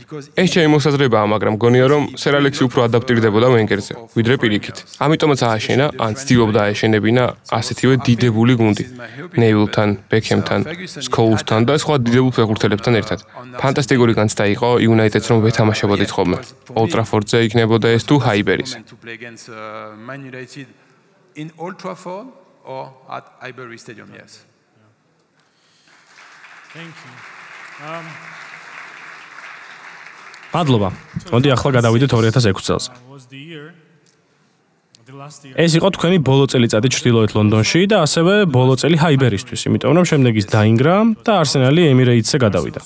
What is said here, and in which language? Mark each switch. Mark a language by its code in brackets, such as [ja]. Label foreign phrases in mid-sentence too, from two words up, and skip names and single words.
[ka] ეს ჩემი მოსაზრებაა, მაგრამ გონია რომ სერ ალექსი უფრო ადაპტირდებოდა ვენგერზე, ვიდრე პირიქით. ამიტომაც ააშენა, ან ცდილობდა აეშენებინა ასეთივე დიდებული გუნდი. ნევილთან, ბექემთან, სკოუსთან და სხვა დიდებულ ფეხბურთელებთან ერთად. ფანტასტიკური განცდა იყო იუნაიტედს რომ ვეთამაშებოდით ხოლმე. Old Trafford-ზე იქნებოდა ეს თუ ჰაიბერიზე. [en] To play against Man United in Old Trafford or at Highbury Stadium, yes. Thank you. [ka] მადლობა. მოდი ახლა გადავიდეთ 2006 წელს. ეს იყო თქვენი ბოლო წელიწადი ჩრდილოეთ ლონდონში და ასევე ბოლო წელი ჰაიბერისთვის, იმიტომ რომ შემდეგ ის დაინგრა და არსენალი ემირეიტსზე გადავიდა.